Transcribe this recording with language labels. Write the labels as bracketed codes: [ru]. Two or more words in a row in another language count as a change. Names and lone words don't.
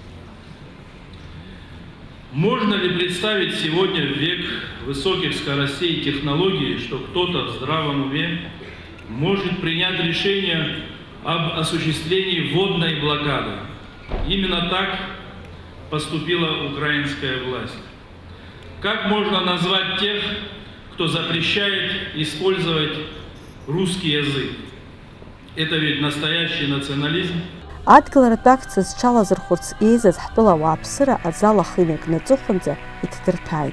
[ru] Можно ли представить сегодня, в век высоких скоростей и технологий, что кто-то в здравом уме может принять решение об осуществлении водной блокады? Именно так поступила украинская власть. Как можно назвать тех, кто запрещает использовать русский язык? Это ведь настоящий национализм. [ab] Адгыларатә акциа зҽалазырхәырц еизаз ҳтәыла ауааԥсыра азал ахы инаркны аҵыхәанӡа иҭдырҭәааит.